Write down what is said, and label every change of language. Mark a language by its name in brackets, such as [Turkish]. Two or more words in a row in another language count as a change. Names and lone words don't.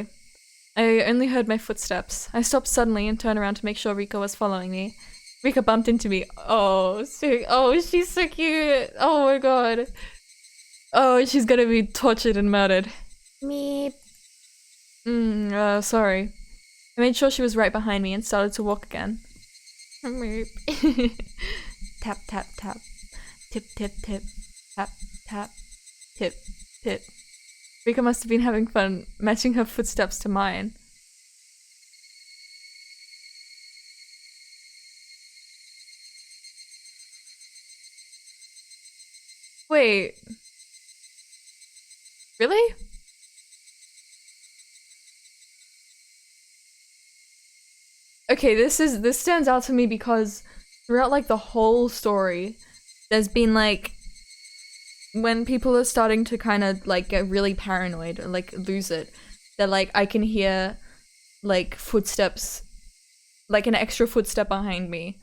[English] I only heard my footsteps. I stopped suddenly and turned around to make sure Rika was following me. Rika bumped into me. Oh, she's so cute. Oh my god. Oh, she's gonna be tortured and murdered. Meep. Sorry. I made sure she was right behind me and started to walk again. Meep. Tap, tap, tap. Tip, tip, tip. Tap, tap. Tip, tip. Rika must have been having fun matching her footsteps to mine. Wait. Really? Okay, this stands out to me because throughout like the whole story, there's been like when people are starting to kind of like get really paranoid or like lose it, they're like, I can hear like footsteps, like an extra footstep behind me.